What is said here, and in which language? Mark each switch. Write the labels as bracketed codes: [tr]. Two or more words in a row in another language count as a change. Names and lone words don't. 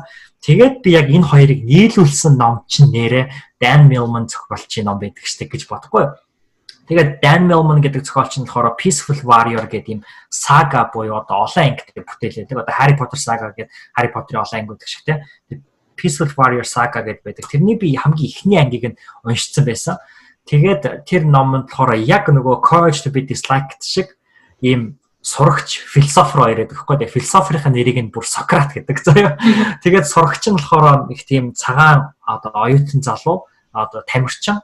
[mn] Тэгээд би яг энэ хоёрыг нийлүүлсэн ном чинь нэрээ Dan Millman зохиолчийн ном байдаг штэ гэж бодохгүй. Тэгээд Dan Millman гэдэг зохиолч нь болохоор Peaceful Warrior гэдэг юм сага буюу одоо олон ангитай бүтээл байдаг. Одоо Harry Potter saga гэдэг Harry Potter-ийн олон анги гэдэг шиг те. Peaceful Warrior saga гэдэг байдаг. Тэрний би хамгийн ихний ангийг нь уншицсан байсан. Тэгээд тэр номонд болохоор яг нөгөө Courage to be Disliked шиг ийм сурагч философер хоёр гэдэг хэвгүй. Тэгээ философерийн нэрийг нь бүр Сократ гэдэг заяа. Тэгээд сурагч нь болохоор их тийм цагаан одоо оюутан залуу одоо тамирчин.